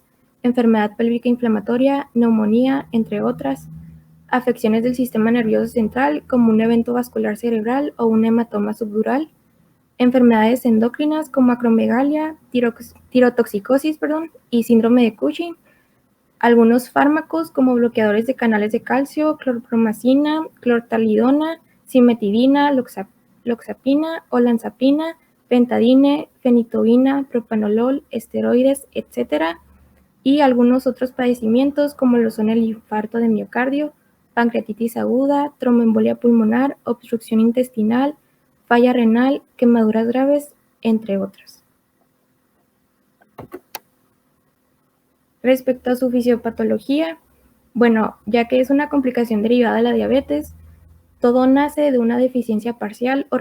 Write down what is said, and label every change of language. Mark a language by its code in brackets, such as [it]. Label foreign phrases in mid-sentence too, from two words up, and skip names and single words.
[es] enfermedad pélvica inflamatoria, neumonía, entre otras, afecciones del sistema nervioso central, como un evento vascular cerebral o un hematoma subdural, enfermedades endocrinas como acromegalia, tirotoxicosis, y síndrome de Cushing, algunos fármacos como bloqueadores de canales de calcio, clorpromacina, clortalidona, cimetidina, loxapina, olanzapina, pentadine, fenitoína, propanolol, esteroides, etc. Y algunos otros padecimientos como lo son el infarto de miocardio, pancreatitis aguda, tromboembolia pulmonar, obstrucción intestinal, falla renal, quemaduras graves, entre otras. Respecto a su fisiopatología, bueno, ya que es una complicación derivada de la diabetes, todo nace de una deficiencia parcial o